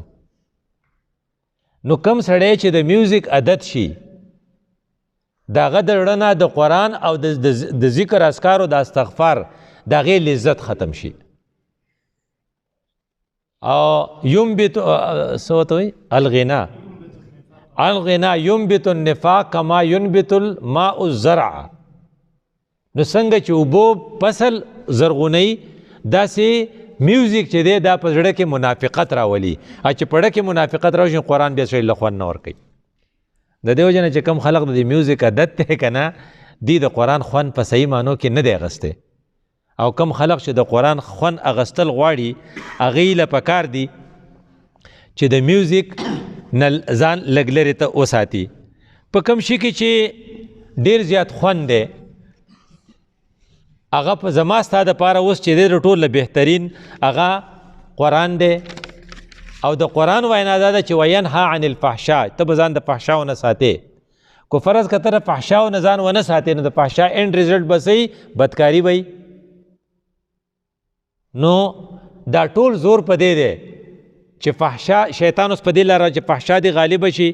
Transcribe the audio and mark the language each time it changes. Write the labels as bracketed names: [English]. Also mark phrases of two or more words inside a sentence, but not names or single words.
[Pashto] نو کم سړی چې د میوزیک عادت شي د هغه د زړه نه د قرآن او د ذکر اذکارو د استغفار د هغې لذت ختم شي. او ینبت څه ورته وایي [Arabic] الغنا ینبت النفاق کما ینبت الماء الزرع. [Pashto] نو څنګه چې اوبو فصل زرغونوي داسې میوزیک چې دی دا په زړه کې منافقت راولي، چې په زړه کې منافقت راشي قرآن بیا سړي له خوند نه ورکوي. د دې وجه نه چې کوم خلق د میوزیک عادت دی که نه، دی د قرآن خوند په صحیح معنو کې نه دی اغستی. او کم خلق چې د قرآن خوند اغستل غواړي هغې له پکار دي چې د میوزیک نه ځان لږ لرې ته وساتي. په کوم شي کې چې ډېر زیات خوند دی هغه په زما ستا دپاره اوس چې دی د ټول بهترین هغه قرآن دی. او د قرآن وینا دا ده چې [Arabic] وینها عن الفحشاء، [Pashto] ته به ځان د فحشاو نه ساتې. کو فرض که ته د فحشاو نه ځان ونه ساتې نو د فحشا [English] and result [Pashto] به صحیح بدکاري به. نو دا ټول زور په دی دی چې فحشا شیطان اوس په دې لاره چې فحشا دی غالبه شي.